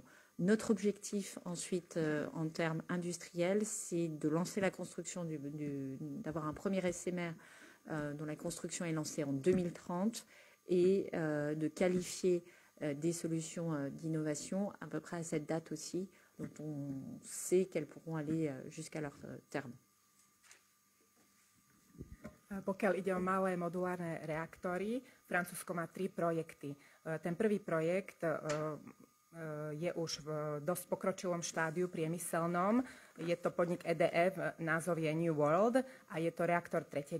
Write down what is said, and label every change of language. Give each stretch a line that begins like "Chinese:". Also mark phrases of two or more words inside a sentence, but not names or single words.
French: Notre objectif ensuite en termes industriels, c'est de lancer la construction, d'avoir un premier SMR dont la construction est lancée en 2030 et de qualifier des solutions d'innovation à peu près à cette date aussi, dont on sait qu'elles pourront aller jusqu'à leur terme.
Slovak: Pokiaľ ide o malé modulárne reaktory, Francúzsko má 3 projekty. Ten prvý projekt je už v dosť pokročilom štádiu priemyselnom. Je to podnik EDF, názov je New World a je to reaktor 3.